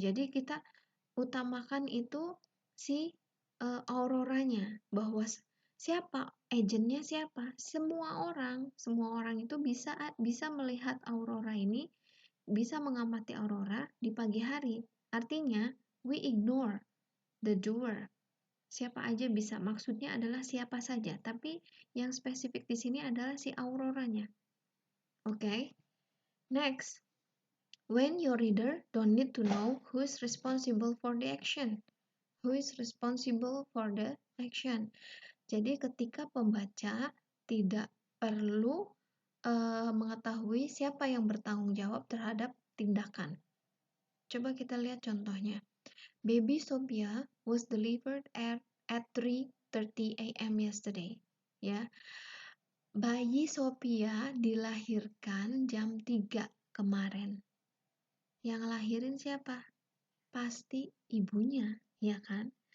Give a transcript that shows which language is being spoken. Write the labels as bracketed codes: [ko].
[id] Jadi kita utamakan itu si auroranya, bahwa siapa agentnya, siapa, semua orang itu bisa melihat aurora ini, bisa mengamati aurora di pagi hari. Artinya [en] we ignore the doer, [id] siapa aja bisa, maksudnya adalah siapa saja, tapi yang spesifik di sini adalah si auroranya. [en] Okay? Next, when your reader don't need to know who is responsible for the action. Who is responsible for the action? [id] Jadi ketika pembaca tidak perlu mengetahui siapa yang bertanggung jawab terhadap tindakan. Coba kita lihat contohnya. [en] Baby Sophia was delivered at 3:30 a.m. yesterday. [id] Ya. Bayi Sophia dilahirkan jam 3 kemarin. Yang lahirin siapa? Pasti ibunya, ya kan?